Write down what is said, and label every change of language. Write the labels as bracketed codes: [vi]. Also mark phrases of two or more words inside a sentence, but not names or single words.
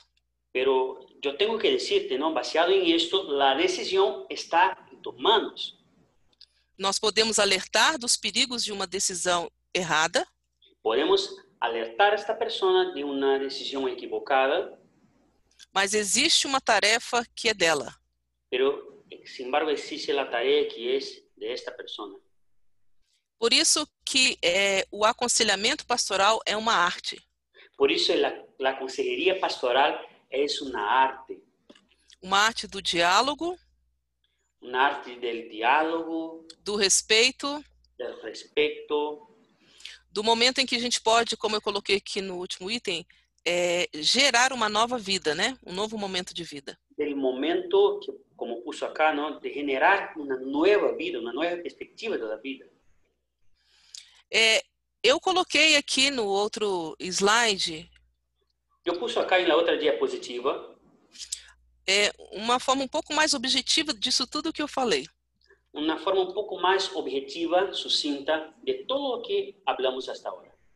[pt] Pero eu tenho que dizer-te, não, baseado em isto, a decisão está em tuas manos. Nós podemos alertar dos perigos de uma decisão errada. Podemos alertar esta pessoa de uma decisão equivocada. Mas existe uma tarefa que é dela. [es] Pero, sin embargo, [pt] existe a tarefa que é de esta pessoa. Por isso que o aconselhamento pastoral é uma arte. Por isso a consejería pastoral é uma arte. Uma arte do diálogo. Uma arte do diálogo. Do respeito. Do respeito. Do momento em que a gente pode, como eu coloquei aqui no último item, gerar uma nova vida, né? Um novo momento de vida. Do momento, que, como [es] puso acá, ¿no? [pt] De generar uma nova vida, uma nova perspectiva da vida. Eu coloquei aqui no outro slide. Eu pus acá na outra diapositiva. Uma forma um pouco mais objetiva disso tudo que eu falei. Uma forma um pouco mais objetiva, sucinta, de tudo o que falamos hasta agora.